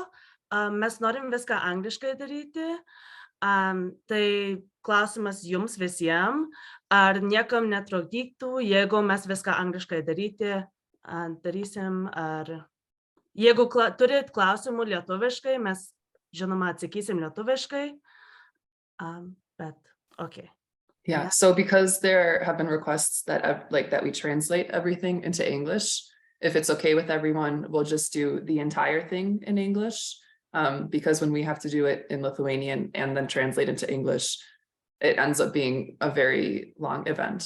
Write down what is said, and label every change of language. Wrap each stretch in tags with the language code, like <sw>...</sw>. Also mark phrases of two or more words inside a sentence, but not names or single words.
<lt>Mes norim viską angliškai daryti. Tai klausimas jums visiems. Ar niekam netrukdytų, jeigu mes viską angliškai darysim, ar jeigu turit klausimų lietuviškai, mes žinoma atsakysim lietuviškai,</lt> <en>but okay. Yeah, so because there have been requests that that we translate everything into English, if it's okay with everyone, we'll just do the entire thing in English, because when we have to do it in Lithuanian and then translate into English, it ends up being a very long event.</en>